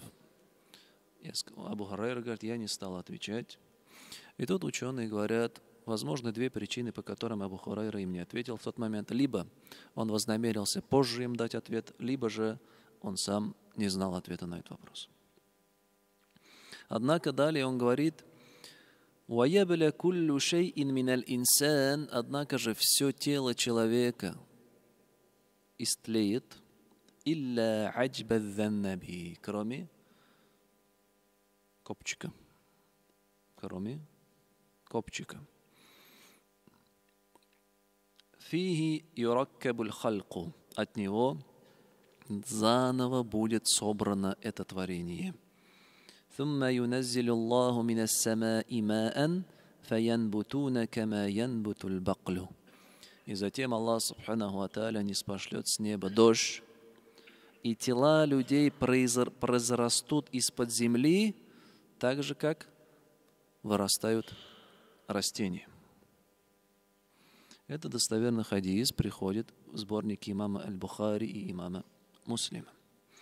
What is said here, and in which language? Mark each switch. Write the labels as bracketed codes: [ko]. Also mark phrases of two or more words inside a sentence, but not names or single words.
[ru] Абу Хурайра говорит: я не стал отвечать. И тут ученые говорят, возможно, две причины, по которым Абу Хурайра им не ответил в тот момент. Либо он вознамерился позже им дать ответ, либо же он сам не знал ответа на этот вопрос. Однако далее он говорит: [ar] «ويبلى كل شيء من الإنسان», [ru] однако же все тело человека истлеет, [ar] إلا عجب الذنب, [ru] кроме копчика. Кроме копчика. [ar] فيه يركب الخلق. [ru] От него заново будет собрано это творение. [ar] ثم ينزل الله من السماء ماء فينبتون كما ينبت البقل. [ru] И затем Аллах [ar] سبحانه وتعالى [ru] ниспошлет с неба дождь, и тела людей произрастут из-под земли, так же, как вырастают растения. Это достоверный хадис приходит в сборнике имама Аль-Бухари и имама Муслима.